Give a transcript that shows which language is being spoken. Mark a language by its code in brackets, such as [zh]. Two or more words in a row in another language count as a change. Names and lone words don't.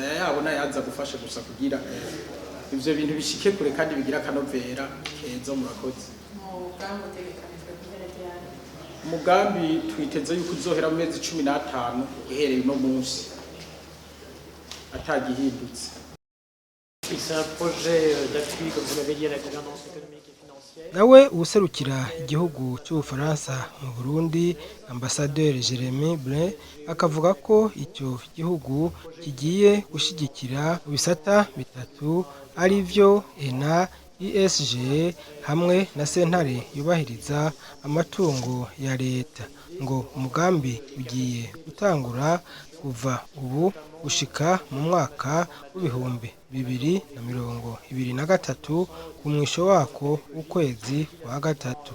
[rn] Yabona yaza gufasha gusa kugira ivyo bintu bishike kure kandi bigira kanovera keza. Murakoze. Umugambi twiteze yuko uzohera mu mezi 15 uhereye no munsi atagihindutse. [fr] C'est un projet d'appui, comme vous l'avez dit, à la gouvernance économique et financière. [rn] nawe userukira igihugu cy'Ubufaransa mu Burundi Ambassadeur Jeremy Blin akavuga ko icyo gihugu kigiye gushigikira bisata bitatu ari byo ENA, ESG hamwe na sentare yubahiriza amatungo ya leta, ngo umugambi ugiye gutangura kuva ubu gushika mu mwaka w'ibihumbi 2023 ku mwisho wako ukwezi kwa gatatu.